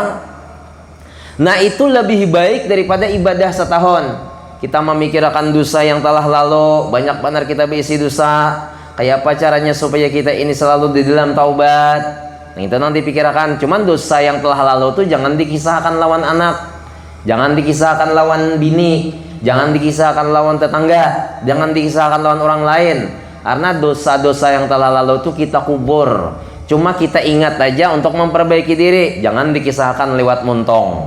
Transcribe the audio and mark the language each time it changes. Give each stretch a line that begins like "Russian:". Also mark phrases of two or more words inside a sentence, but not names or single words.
Indonesian: Nah, itu lebih baik daripada ibadah setahun. Kita memikirkan dosa yang telah lalu, banyak benar kita berisi dosa. Kayak apa caranya supaya kita ini selalu di dalam taubat? Nah, itu nanti pikirkan. Cuman dosa yang telah lalu itu jangan dikisahkan lawan anak, jangan dikisahkan lawan bini, jangan dikisahkan lawan tetangga, jangan dikisahkan lawan orang lain. Karena dosa-dosa yang telah lalu itu kita kubur. Cuma kita ingat aja untuk memperbaiki diri. Jangan dikisahkan lewat muntong.